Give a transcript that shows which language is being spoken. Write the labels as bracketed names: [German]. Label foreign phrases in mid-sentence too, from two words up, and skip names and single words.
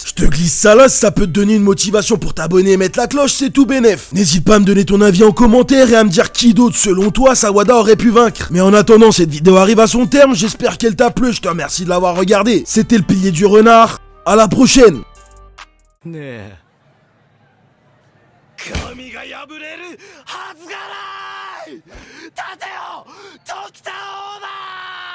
[French] Je te glisse ça là, si ça peut te donner une motivation pour t'abonner et mettre la cloche, c'est tout bénef. N'hésite pas à me donner ton avis en commentaire et à me dire qui d'autre selon toi Sawada aurait pu vaincre. Mais en attendant, cette vidéo arrive à son terme, j'espère qu'elle t'a plu, je te remercie de l'avoir regardé. C'était le pilier du renard, à la prochaine. [Japanese] 神が破れるはずがない立てよ時田オーバー